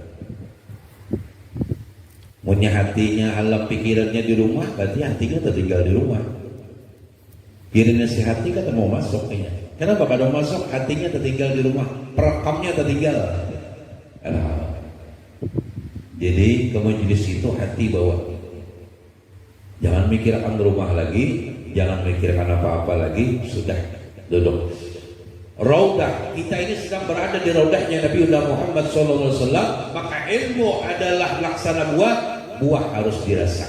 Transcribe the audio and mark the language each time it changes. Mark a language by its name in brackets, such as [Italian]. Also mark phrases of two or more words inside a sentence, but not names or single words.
[Indonesian] Punya hatinya, alam pikirannya di rumah, berarti hatinya tertinggal di rumah. Pikirannya si hati kata mau masuk kayaknya. Kenapa kada masuk? Hatinya tertinggal di rumah, perekamnya tertinggal. Jadi ke majelis itu hati bawa. Jangan mikirkan rumah lagi, jangan mikirkan apa-apa lagi, sudah duduk. Raudah, kita ini sedang berada di raudahnya Nabi Muhammad SAW, maka ilmu adalah laksana buah harus dirasa.